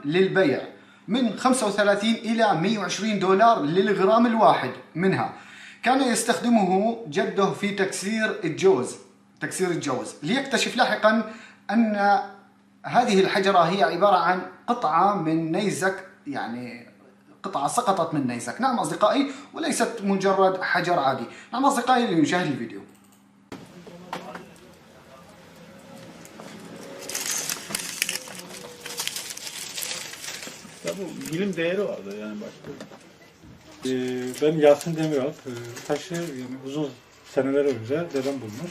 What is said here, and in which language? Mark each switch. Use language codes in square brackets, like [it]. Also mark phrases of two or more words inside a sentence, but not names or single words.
[ar] للبيع من 35 إلى 120 دولار للغرام الواحد منها، كان يستخدمه جده في تكسير الجوز ليكتشف لاحقا أن هذه الحجرة هي عبارة عن قطعة من نيزك، يعني قطعة سقطت من نيزك. نعم أصدقائي، وليست مجرد حجر عادي. نعم أصدقائي، لنشاهد الفيديو. [tr] Bu bilim değeri vardı yani başka. Ben Yasin Demiral. Taşı yani uzun seneler önce dedem bulmuş.